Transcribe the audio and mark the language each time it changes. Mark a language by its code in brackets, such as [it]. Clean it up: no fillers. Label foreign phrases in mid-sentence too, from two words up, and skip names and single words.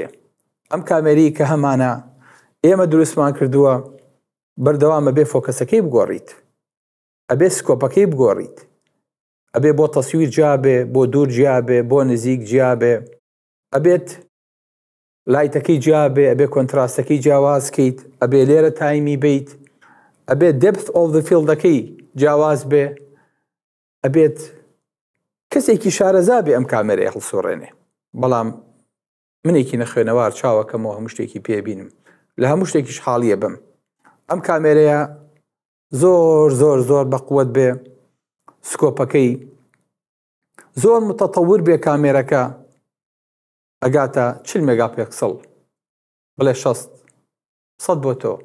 [ckb] ئەم کامێرەی کە هەمانە ئێمە دروستمان کردووە بەردەوامە بێ فۆکەسەکەی بگۆڕیت، ئەبێ سکۆپەکەی بگۆڕیت، ئەبێ بۆ تەسویر جیابێ، بۆ دوور جیابێ، بۆ نزیک جیابێ، ئەبێت لایتەکەی جیابێ، ئەبێ کۆنتراستەکەی جیاوازکەیت، ئەبێ لێرە تایمی بیت، ئەبێت [en] depth of the field [ckb] ەکەی جیاواز بێ، ئەبێت کەسێکی شارەزا بێ ئەم کامێرەیە هەڵسۆڕێنێ. بەڵام منێکی نەخوێنەوار چاوەکەمەوە هەموو شتێکی پێبینم، لە هەموو شتێکیش حاڵیە بم. ئەم کامێرەیە زۆر زۆر زۆر بەقووەت بێ، سکۆپەکەی زۆر متەتەور بێ، کامێرەکە ئەگاتە 40 مێگاپیکسڵ، بڵێ 60 بۆ تۆ.